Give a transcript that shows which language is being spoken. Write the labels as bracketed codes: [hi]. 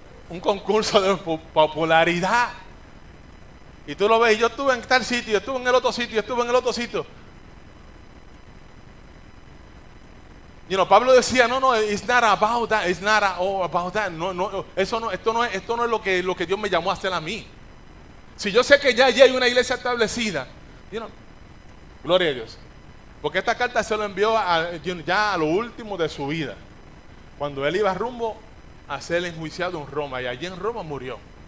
[es] Un concurso de popularidad. Y tú lo ves, yo estuve en tal sitio, estuve en el otro sitio, estuve en el otro sitio. Pablo decía, no, [en] it's not about that, it's not all about that. [es] No, esto no es lo que Dios me llamó a hacer a mí. Si yo sé que ya allí hay una iglesia establecida, gloria a Dios. Porque esta carta se lo envió ya a lo último de su vida, cuando él iba rumbo a ser enjuiciado en Roma, y allí en Roma murió.